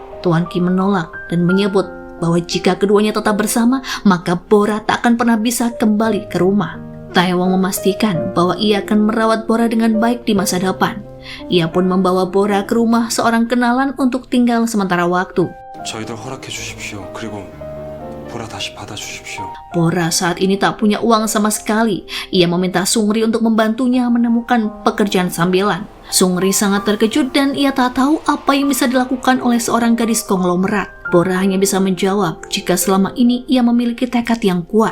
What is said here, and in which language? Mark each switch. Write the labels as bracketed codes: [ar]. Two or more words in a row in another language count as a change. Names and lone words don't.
[id] Tuan Kim menolak dan menyebut bahwa jika keduanya tetap bersama, maka Bora tak akan pernah bisa kembali ke rumah. Taewong memastikan bahwa ia akan merawat Bora dengan baik di masa depan. Ia pun membawa Bora ke rumah seorang kenalan untuk tinggal sementara waktu. [ko] 저희들 허락해 주십시오. 그리고 보라 다시 받아 주십시오. [id] Bora saat ini tak punya uang sama sekali. Ia meminta Sungri untuk membantunya menemukan pekerjaan sambilan. Sungri sangat terkejut dan ia tak tahu apa yang bisa dilakukan oleh seorang gadis konglomerat. Bora hanya bisa menjawab jika selama ini ia memiliki tekad yang kuat.